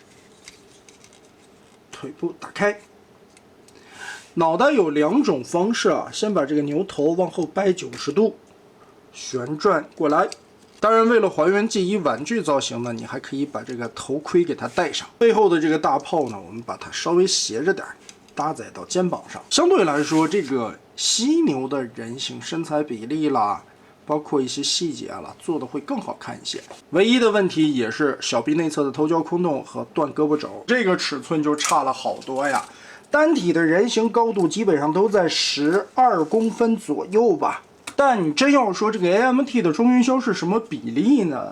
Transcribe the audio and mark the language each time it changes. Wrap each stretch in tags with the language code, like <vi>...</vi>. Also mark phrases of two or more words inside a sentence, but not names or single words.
<zh>腿部打開，腦袋有2種方式啊，先把這個牛頭往後掰90度，旋轉過來。當然，為了還原記憶玩具造型呢，你還可以把這個頭盔給它戴上。背後的這個大炮呢，我們把它稍微斜着點，搭載到肩膀上。相對來說，這個犀牛的人形身材比例啦，包括一些細節了，做的會更好看一些。唯一的問題也是小臂內側的偷焦空洞和斷胳膊肘，這個尺寸就差了好多呀。单體的人形高度基本上都在12公分左右吧。但你真要說这個 AMT 的中云霄是什麼比例呢？</zh>